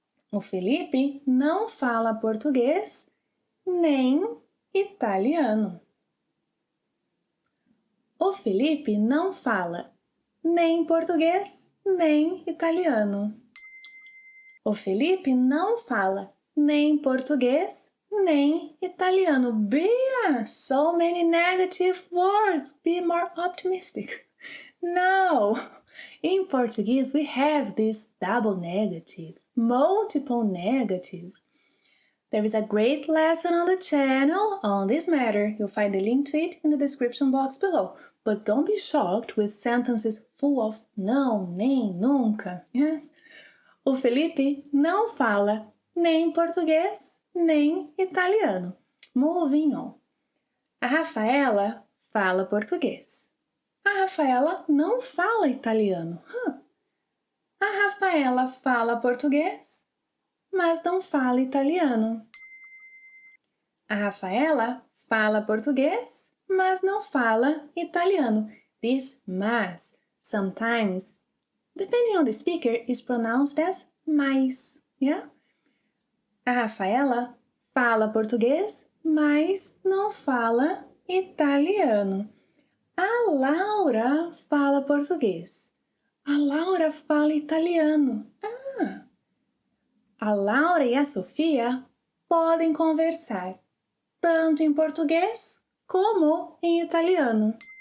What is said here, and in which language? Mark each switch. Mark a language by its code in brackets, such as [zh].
[pt] O Felipe não fala português nem italiano. O Felipe não fala nem português nem italiano. O Felipe não fala nem português nem italiano. [en] Bia, so many negative words. Be more optimistic. No, in Portuguese we have these double negatives, multiple negatives. There is a great lesson on the channel on this matter. You'll find the link to it in the description box below. But don't be shocked with sentences full of não, nem, nunca. Yes? [pt] O Felipe não fala nem português nem italiano. [en] Moving on. [pt] A Rafaela fala português. A Rafaela não fala italiano. A Rafaela fala português, mas não fala italiano. A Rafaela fala português, mas não fala italiano. [en] This mas, sometimes, depending on the speaker, is pronounced as mais. Yeah? [pt] A Rafaela fala português, mas não fala italiano. A Laura fala português. A Laura fala italiano. A Laura e a Sofia podem conversar tanto em português como em italiano.